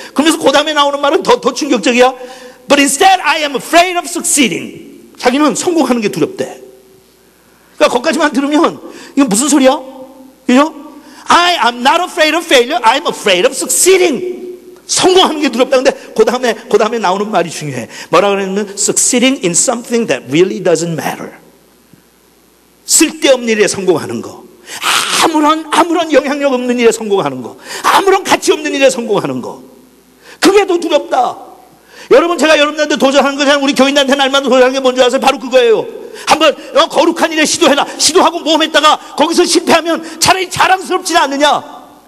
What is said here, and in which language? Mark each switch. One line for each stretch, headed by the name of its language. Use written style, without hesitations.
Korean: 그러면서 그 다음에 나오는 말은 더 충격적이야.
English: But instead I am afraid of succeeding.
Korean: 자기는 성공하는 게 두렵대. 그러니까 거기까지만 들으면 이건 무슨 소리야? 그죠?
English: I am not afraid of failure. I'm afraid of succeeding.
Korean: 성공하는 게 두렵다. 근데 그 다음에 나오는 말이 중요해. 뭐라 그러냐면
English: succeeding in something that really doesn't matter.
Korean: 쓸데없는 일에 성공하는 거, 아무런 영향력 없는 일에 성공하는 거, 아무런 가치 없는 일에 성공하는 거, 그게 더 두렵다. 여러분, 제가 여러분들한테 도전하는 거, 우리 교인들한테 날마다 도전하는 게 뭔지 아세요? 바로 그거예요. 한번 거룩한 일에 시도해라. 시도하고 모험했다가 거기서 실패하면 차라리 자랑스럽지 않느냐.